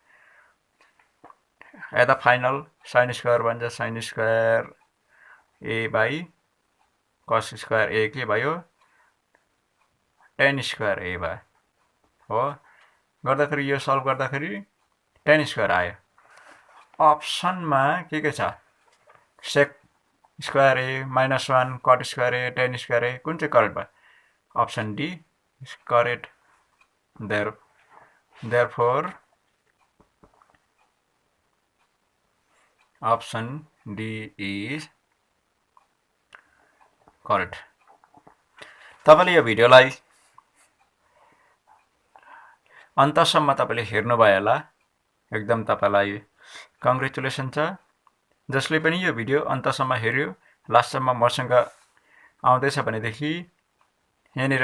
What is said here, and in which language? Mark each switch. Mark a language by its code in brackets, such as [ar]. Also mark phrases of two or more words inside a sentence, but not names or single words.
[en] at the final [ne] sin स्क्वायर बन्छ [en] sin square A by cos square A [ne] के भयो tan स्क्वायर ए भयो हो गर्दाखेरि यो सल्भ गर्दाखेरि tan स्क्वायर आयो अप्सनमा के छ sec स्क्वायर ए -1 cot स्क्वायर ए tan स्क्वायर ए कुन चाहिँ करेक्ट भयो [en] option D is correct therefore option D is correct [ne] तपाईले यो भिडियोलाई अन्तसम्म तपाईले हेर्नुभयो होला एकदम तपाईलाई कङ्ग्रेचुलेसन छ जसले पनि यो भिडियो अन्तसम्म हेर्यो लास्टसम्म मसँग आउँदैछ भनेदेखि यहाँनिर